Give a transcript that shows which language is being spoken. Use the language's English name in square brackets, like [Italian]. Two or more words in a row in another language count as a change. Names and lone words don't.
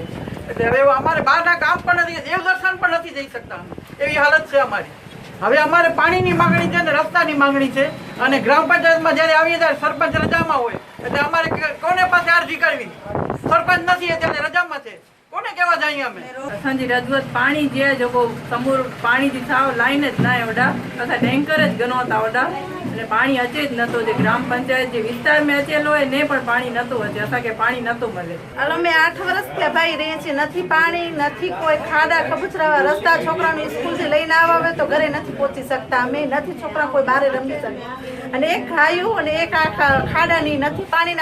[Gujarati] એટલે હવે અમારે બહારના કામ પણ નથી, દેવદર્શન પણ નથી જઈ શકતા એવી હાલત છે અમારી. હવે અમારે પાણીની માંગણી છે ને રસ્તાની માંગણી છે અને ગ્રામ પંચાયતમાં જ્યારે આવીએ ત્યારે સરપંચ રજામાં હોય એટલે અમારે કોને પાસે અરજી કરવી? સરપંચ નથી ત્યારે રજામાં છે, કોને કહેવા જઈએ અમે? [Kachhi] અસાंजी रजूआत पाणी जे जेको समूर पाणी जी साव लाइन ज ना ओडा असां टेंकर ज गनो था ओडा એટલે પાણી અચે જ નતો. જે ગ્રામ પંચાયત જે વિસ્તારમાં અચેલો હોય ને પણ પાણી નતું અચે, અસાંखे પાણી નતું મળે. [Gujarati] અમે 8 વર્ષથી ભાઈ રહીએ છીએ, નથી પાણી, નથી કોઈ ખાડા ખબુચરા રસ્તા, છોકરાઓની સ્કૂલથી લઈને આવે તો ઘરે નથી પહોંચી શકતા અમે, નથી છોકરા કોઈ બહાર રમી શકે અને એક ખાયું અને એક આ ખાડાની નથી પાણીના.